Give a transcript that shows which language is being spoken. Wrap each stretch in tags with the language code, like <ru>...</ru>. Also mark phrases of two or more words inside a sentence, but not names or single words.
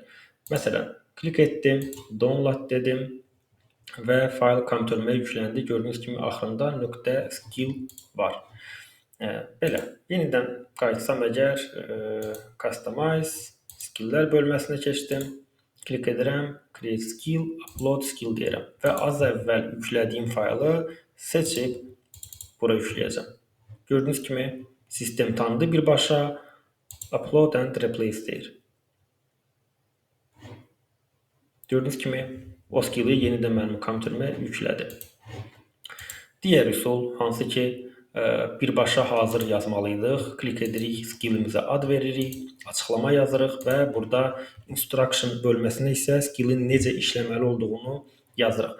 <az>Məsələn, klik etdim, download dedim və fayl kompüterimə yükləndi. Gördüyünüz kimi axırında .skill var. Belə, yenidən qayıtsam əgər customize, skilllər bölməsinə keçdim. Klik edirəm,</az> <en>create skill, upload skill</en> <az>deyirəm və az əvvəl yüklədiyim faylı seçib bura yükləyəcəm. Gördüyünüz kimi sistem tanıdı birbaşa,</az> <en>upload and replace deyir.</en> <az>Gördüyünüz kimi o skilli yenidən mənim kompüterimə yüklədi. Digər üsul hansı ki, birbaşa hazır yazmalıydıq. Klik edirik, skillimizə ad veririk, açıqlama yazırıq və burada instruction bölməsinə isə skillin necə işləməli olduğunu yazırıq.</az>